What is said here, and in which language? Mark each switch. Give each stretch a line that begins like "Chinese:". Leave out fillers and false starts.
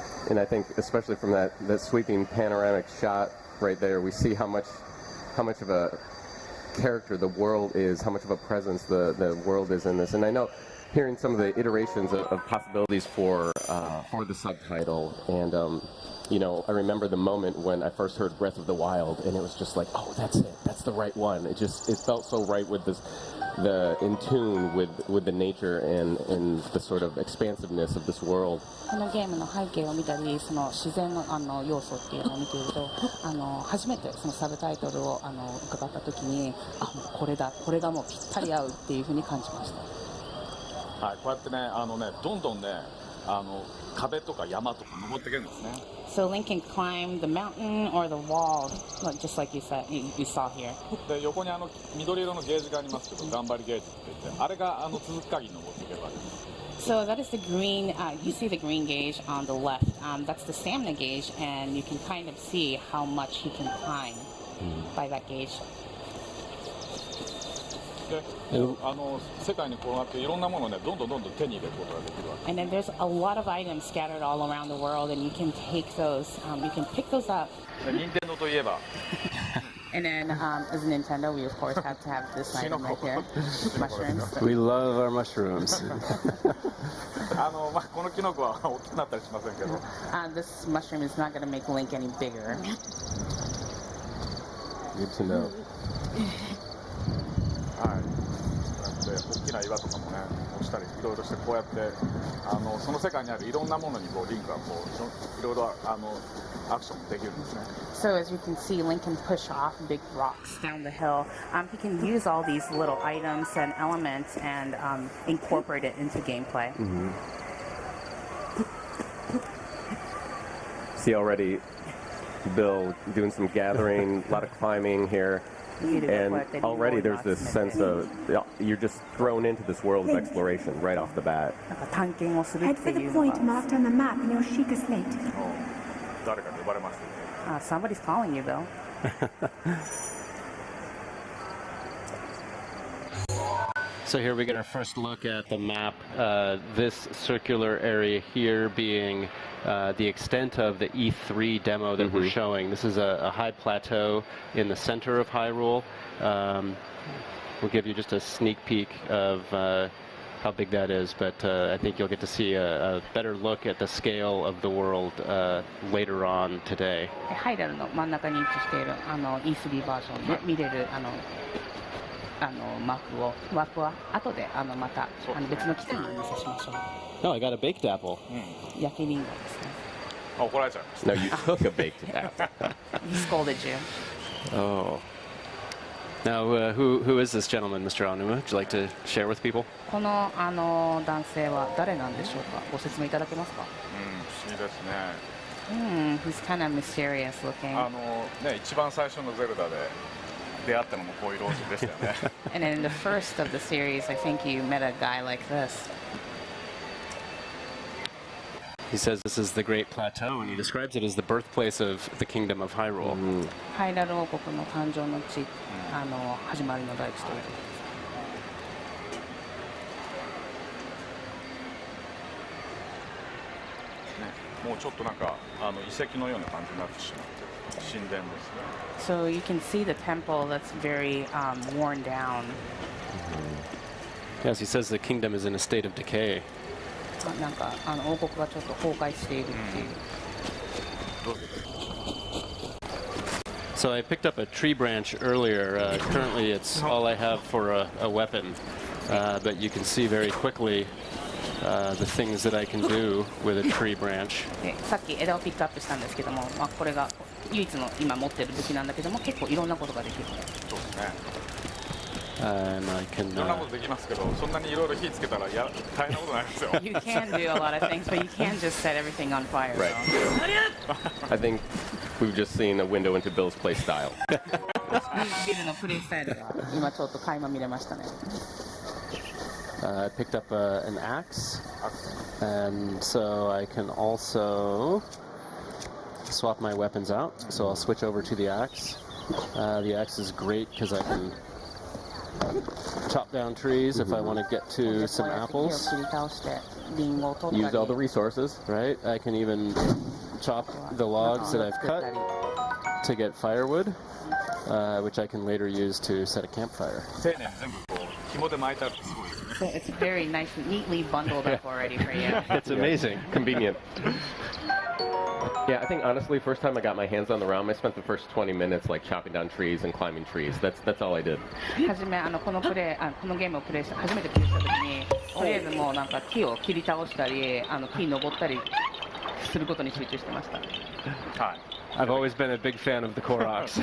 English: And I think, especially from that sweeping panoramic shot right there, we see how much of a character the world is, how much of a presence the world is in this. And I know, hearing some of the iterations of possibilities for the subtitle, and you know, I remember the moment when I first heard Breath of the Wild, and it was just like, oh, that's it, that's the right one. It felt so right with in tune with the nature and the sort of expansiveness of this world.
Japanese: このゲームの背景を見たり、その自然の要素っていうのを見ていると、初めてそのサブタイトルを伺った時に、もうこれがもうぴったり合うっていうふうに感じました。はい、こうやってね、どんどんね、壁とか山とか登っていけるんですね。
English: So Link can climb the mountain or the wall, just like you said, you saw here.
Japanese: で、横に緑色のゲージがありますけど、頑張りゲージって言って、あれが続く限り登っていけるわけです。
English: So that is the green, you see the green gauge on the left. That's the stamina gauge, and you can kind of see how much you can climb by that gauge.
Japanese: で、世界にこうやっていろんなものをね、どんどん手に入れることができるわけ。
English: And then there's a lot of items scattered all around the world, and you can take those, you can pick those up.
Japanese: で、任天堂といえば。
English: And then, as Nintendo, we of course have to have this item right here, mushrooms. We love our mushrooms.
Japanese: このキノコは大きくなったりしませんけど。
English: This mushroom is not going to make Link any bigger. Good to know.
Japanese: はい。で、大きな岩とかもね、落ちたりいろいろしてこうやってその世界にあるいろんなものにリンクがいろいろアクションできるんですね。
English: So as you can see, Link can push off big rocks down the hill. He can use all these little items and elements and incorporate it into gameplay. See already Bill doing some gathering, a lot of climbing here. And already there's this sense of you're just thrown into this world of exploration right off the bat. Head for the point marked on the map in your Sheikah slate.
Japanese: 誰かに呼ばれますよね。
English: Somebody's calling you, Bill. So here we get our first look at the map. This circular area here being the extent of the E3 demo that we're showing. This is a high plateau in the center of Hyrule. We'll give you just a sneak peek of how big that is, but I think you'll get to see a better look at the scale of the world later on today.
Japanese: ハイラルの真ん中に位置しているE3 バージョンで見れるマップは後でまた別の機会にお見せしましょう。
English: Oh, I got a baked apple.
Japanese: 焼きリンゴですね。怒られちゃいました。
English: No, you took a baked apple. He scolded you. Oh. Now, who is this gentleman, Mr. Aonuma? Would you like to share with people?
Japanese: この男性は誰なんでしょうか。ご説明いただけますか。不思議ですね。
English: He's kind of myserious looking.
Japanese: ね、一番最初のゼルダで出会ったのもこういうローズでしたよね。
English: And in the first of the series, I think you met a guy like this. He says this is the Great Plateau, and he describes it as the birthplace of the Kingdom of Hyrule.
Japanese: ハイラル王国の誕生の地、始まりの大地という。もうちょっとなんか遺跡のような感じになってしまって神殿ですね。
English: So you can see the temple that's very worn down. Yes, he says the kingdom is in a state of decay.
Japanese: なんか王国がちょっと崩壊しているっていう。
English: So I picked up a tree branch earlier. Currently, it's all I have for a weapon, but you can see very quickly the things that I can do with a tree branch.
Japanese: さっき枝をピックアップしたんですけども、これが唯一の今持ってる武器なんだけども、結構いろんなことができる。そうですね。
English: And I can.
Japanese: いろんなことできますけど、そんなにいろいろ火つけたら大変なことになりますよ。
English: You can do a lot of things, but you can't just set everything on fire. Right. I think we've just seen a window into Bill's play style.
Japanese: ビルのプレイスタイルが今ちょっと垣間見れましたね。
English: I picked up an axe, and so I can also swap my weapons out. So I'll switch over to the axe. The axe is great because I can chop down trees if I want to get to some
Japanese: 木を
English: apples,
Japanese: 切り倒してリンゴを取った
English: Use all the
Japanese: り
English: resources. right? I can even chop the logs that I've
Japanese: 作ったり
English: cut to get firewood, which I can later use to set a campfire.
Japanese: 丁寧に全部こう紐で巻いてあるってすごいですよね。
English: So it's very nice, neatly bundled up already for you. It's amazing. Convenient. Yeah, I think honestly, first time I got my hands on the realm, I spent the first 20 minutes like chopping down trees and climbing trees. That's all I did.
Japanese: 初めこのゲームを初めてプレイした時にとりあえずもうなんか木を切り倒したり木登ったりすることに集中してました。はい。
English: I've always been a big fan of the Koroks.